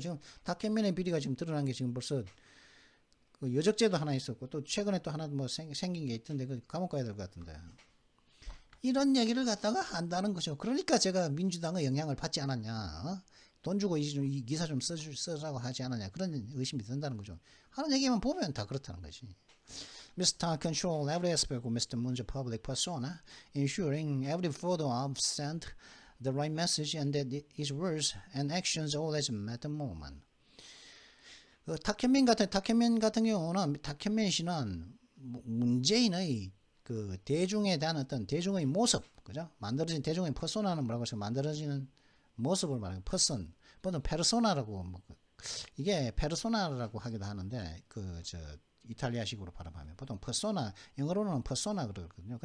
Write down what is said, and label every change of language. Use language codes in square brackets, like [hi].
[ko] 지금 탁현민의 비리가 지금 드러난 게 지금 벌써 여적죄도 하나 있었고 또 최근에 또 하나 생긴 게 있던데 그 감옥 가야 될 것 같은데 이런 얘기를 갖다가 한다는 거죠. 그러니까 제가 민주당의 영향을 받지 않았냐, 돈 주고 이 기사 좀 쓰라고 하지 않았냐 그런 의심이 든다는 거죠. 하는 얘기만 보면 다 그렇다는 거지. [en] Mr. Tan control every aspect of Mr. Moon's public persona, ensuring every photo of sent the right message and that his words and actions always met the moment. [ko] 탁현민 같은 경우는 탁현민 씨는 문재인의 대중에 대한 어떤 대중의 모습, 그죠? 만들어진 대중의 퍼소나는 뭐라고 해서 만들어지는 모습을 말하는 퍼슨, 보통 페르소나라고 이게 페르소나라고 하기도 하는데 이탈리아식으로 발음하면 보통 퍼소나, 영어로는 퍼소나 그러거든요.